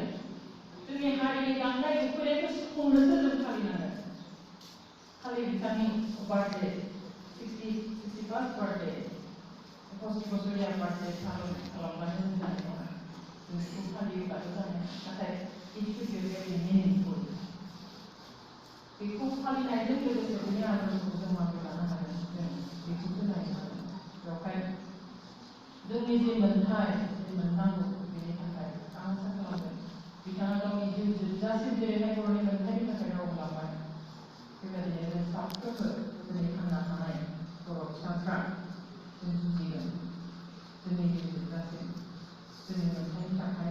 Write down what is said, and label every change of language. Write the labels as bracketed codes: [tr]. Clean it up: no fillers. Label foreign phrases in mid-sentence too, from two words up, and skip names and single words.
[brx] जोंनि हारिनि गांनाय उखैनायखौ सुफुंनोसो जों फालिनांगोन। खालि बिथांनि बार्थडे 61st बार्थडे, 65 बोसोरिया बार्थडे खालामबानो जों जानाय नङा। जों बेखौ फालियोब्लाथ' जानाय, नाथाय [en] it should be very meaningful। [brx] बेखौ फालिनायजों लोगोसे बेनि आदर्शखौ जों माबोरै लानो हागोन, जों बेखौसो नायनांगोन। बेवहाय जोंनि जे मोनथाय, जे मोननांगौ, बेनि थाखाय आं आसा खालामगोन बिथाङा गावनि जिउ जोबजासिम जेरैहाय बर'नि मोनथायनि थाखाय राव लाबाय, बेबायदिनो जों साफ्रोमबो जोंनि थांना थानाय बर' फिसाफ्रा जों जुजिगोन जोंनि जिउ जोबजासिम जोंनि मोनथायनि थाखाय।